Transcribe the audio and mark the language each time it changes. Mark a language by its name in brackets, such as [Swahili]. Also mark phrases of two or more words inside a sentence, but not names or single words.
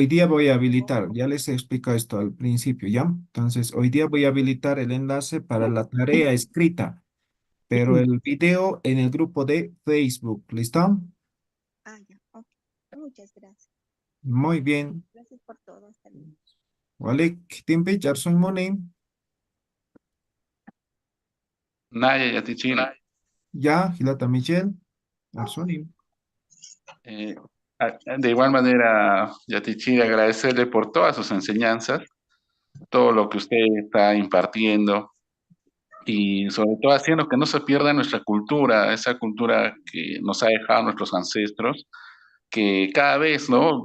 [Spanish] Hoy día voy a habilitar, ya les explico esto al principio, ¿ya? Entonces, hoy día voy a habilitar el enlace para la tarea escrita, pero el video en el grupo de Facebook, ¿listo? Ah, ya, ok. Muchas gracias. Muy bien. Gracias por todo. Hasta luego. [Aymara] Walek, Kitimpi Arsoymone. Naya Yatichiri. Ya, Gilata Michelle, Arsonim. [Spanish] Eh, de igual manera, Yatichiri, agradecerle por todas sus enseñanzas, todo lo que usted está impartiendo y sobre todo haciendo que no se pierda nuestra cultura, esa cultura que nos ha dejado nuestros ancestros, que cada vez, ¿no?